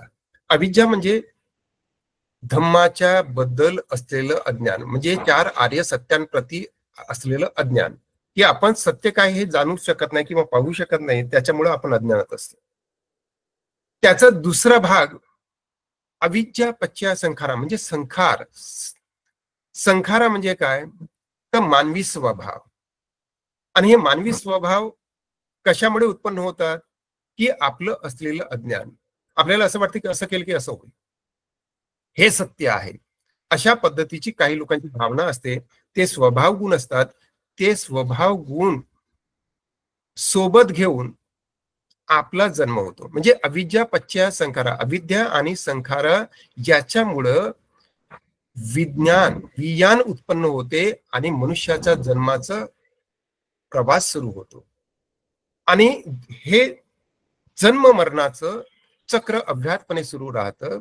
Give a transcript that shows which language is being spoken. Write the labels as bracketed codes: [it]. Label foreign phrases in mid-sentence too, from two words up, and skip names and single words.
[mr] अविद्या म्हणजे धम्माच्या बद्दल असलेलं अज्ञान, म्हणजे 4 आर्य सत्यांप्रती असलेलं अज्ञान, की आपण सत्य काय हे जाणू शकत नाही किंवा पाहू शकत नाही, त्याच्यामुळे आपण अज्ञानात असतो. त्याचा दुसरा भाग [pi] अविद्या पश्चा संखारा, [mr] म्हणजे संखार. संखारा म्हणजे काय, तर मानवी स्वभाव. आणि हे मानवी स्वभाव कशामुळे उत्पन्न होतात, की आपलं असलेलं अज्ञान. आपल्याला असं वाटतं की असं केलं की असं होईल, हे सत्य आहे. अशा पद्धतीची काही लोकांची भावना असते. ते स्वभाव गुण असतात. ते स्वभाव गुण सोबत घेऊन आपला जन्म होतो. म्हणजे [pi] अविद्या पश्चा संखारा, [mr] अविद्या आणि संखारा याच्यामुळं विज्ञान उत्पन्न होते आणि मनुष्याचा जन्माचा प्रवास सुरू होतो. आणि हे जन्म मरणाचं चक्र अव्याहतपणे सुरू राहतं.